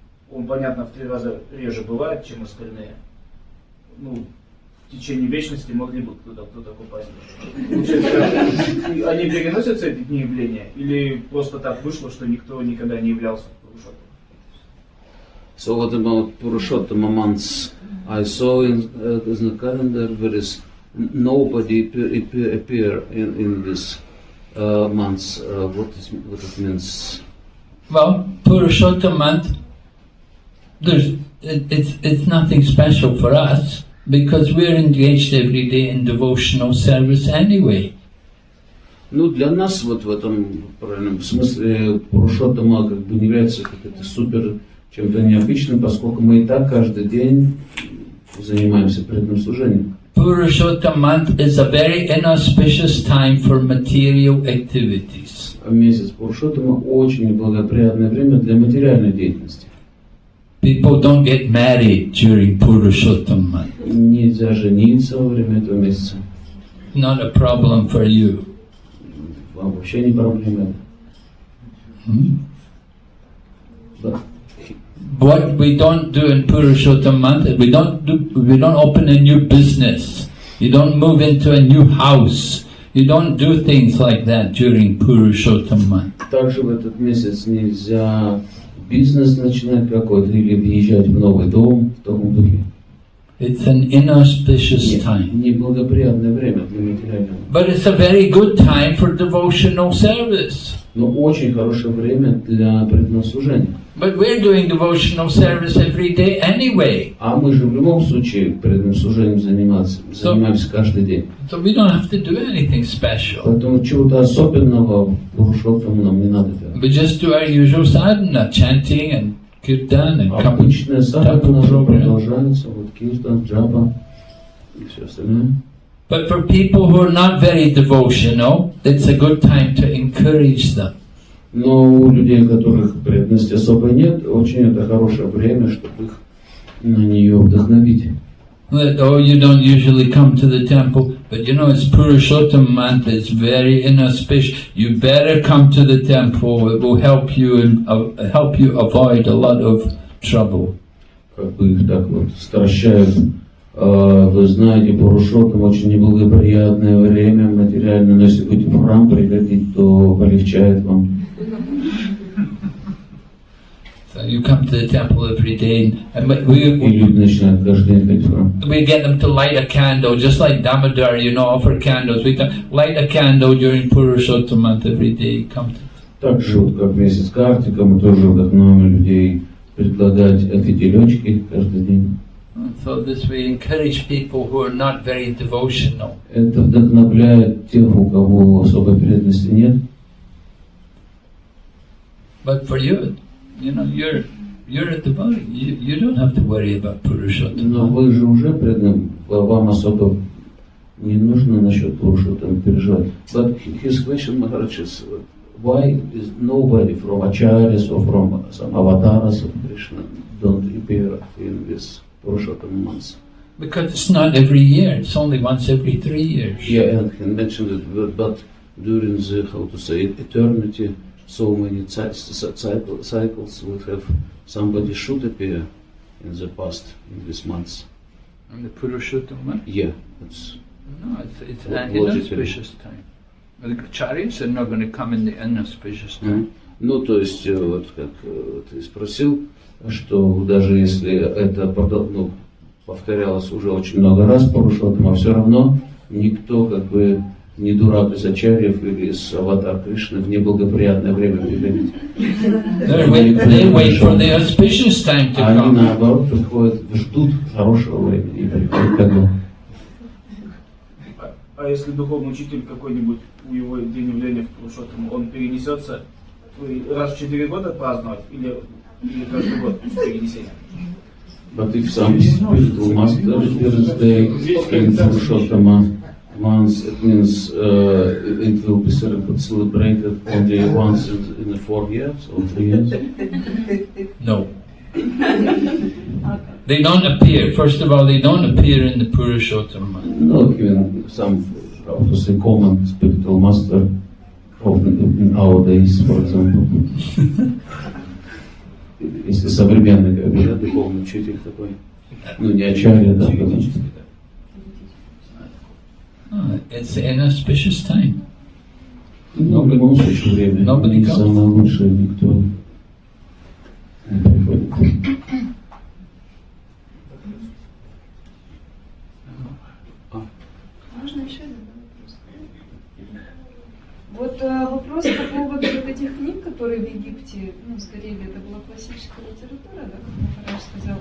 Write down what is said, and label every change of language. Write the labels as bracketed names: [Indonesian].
[Russian] Он, понятно, в 3 раза реже бывает, чем остальные. В течение вечности могли бы кто-то попасть. Они переносятся, эти дни явления, или просто так вышло, что никто никогда не являлся Пурушоттамом? [English] So what about Purushottama months? I saw in the calendar there is nobody appear in this months. What it means? Well, Purushottam month, it's nothing special for us because we're engaged every day in devotional service anyway. [Russian] Для нас вот в этом правильном смысле Пурушоттама как бы не является каким-то супер чем-то необычным, поскольку мы и так каждый день занимаемся преданным служением. [English] Purushottam month is a very inauspicious time for material activities. [Russian] Месяц Пурушоттама очень благоприятное время для материальной деятельности. [English] People don't get married during Purushottam month. [Russian] Нельзя жениться во время этого месяца. [English] Not a problem for you. [Russian] Вам вообще не проблема. [English] What we don't do in Purushottam month, we don't open a new business. You don't move into a new house. You don't do things like that during Purushottam month. [Russian] Также в этот месяц нельзя бизнес начинать какой-то или въезжать в новый дом в таком духе. [English] It's an inauspicious time. [Russian] Неблагоприятное время для материального. [English] But it's a very good time for devotional service. [Russian] Но очень хорошее время для преданного служения. [English] But we're doing devotional service every day anyway. [Russian] А мы же в любом случае преданным служением занимаемся каждый день. [English] So we don't have to do anything special. [Russian] Поэтому чего-то особенного в Пурушоттаму нам не надо делать. [English] We just do our usual sadhana, chanting and kirtan and [Russian] Обычная садхана [English] program. [Russian] продолжается, киртан, джапа и все остальное. [English] But for people who are not very devotional, it's a good time to encourage them. [Russian] Но у людей, у которых преданности особой нет, очень это хорошее время, чтобы их на нее вдохновить. [English] Oh, you don't usually come to the temple, but it's Purushottam month, it's very inauspicious. You better come to the temple, it will help you avoid a lot of trouble. [Russian] Как бы их так вот стращают. Вы знаете, Пурушоттам очень неблагоприятное время материально, но если будете в храм приходить, то полегчает вам. [English] So you come to the temple every day, and [Russian] И люди начинают каждый день ходить в храм. [English] we get them to light a candle, just like Damodar, offer candles. We can light a candle during Purushottam month every day. Come to. [Russian] Так же, вот как месяц Картика, мы тоже вдохновим людей предлагать фитилечки каждый день. [English] So this way encourage people who are not very devotional. [Russian] Это вдохновляет тех, у кого особой преданности нет. [English] But for you, you're a devotee. You don't have to worry about Purushottam. [Russian] Но вы же уже предан, вам особо не нужно насчет Пурушоттама переживать. [English] But his question, Maharaj, is why is nobody from Acharyas or from some avatars of Krishna don't appear in this Purushottam months? Because it's not every year, it's only once every 3 years. Yeah, and he mentioned it, but during the, how to say, eternity, so many cycles would have somebody should appear in the past, in these months. In the Purushottam month? Yeah, it's it's logically. inauspicious time. The Acharyas are not going to come in the inauspicious time. [Russian] Ну, то есть, вот как ты спросил, что даже если это повторялось уже очень много раз Пурушоттама, все равно никто как бы не дурак из Ачарьев или из аватар Кришны в неблагоприятное время приходит. [English] They wait for the auspicious time to [Russian] Они [English] come. [Russian] наоборот приходят, ждут хорошего времени и приходят когда. А если духовный учитель какой-нибудь, у его день явления в Пурушоттам, он перенесется раз в 4 года праздновать или каждый год перенесение? [English] But if some spiritual master's birthday in Purushottama months, it means it will be celebrated only once in the 4 years or 3 years. No. They don't appear. First of all, they don't appear in the Purushottam month. No, even some, how to say, common spiritual master in our days, for example. [Russian] Если современный, как бы, да, духовный учитель такой, ну не Ачарья, да, [English] It's an inauspicious time. [Russian] но в любом случае время, [English] Nobody comes. [Russian] самое лучшее, никто не приходит. Можно еще один вопрос? Вот вопрос по поводу вот этих книг, которые в Египте, сгорели, это была классическая литература, да, как Махарадж сказал.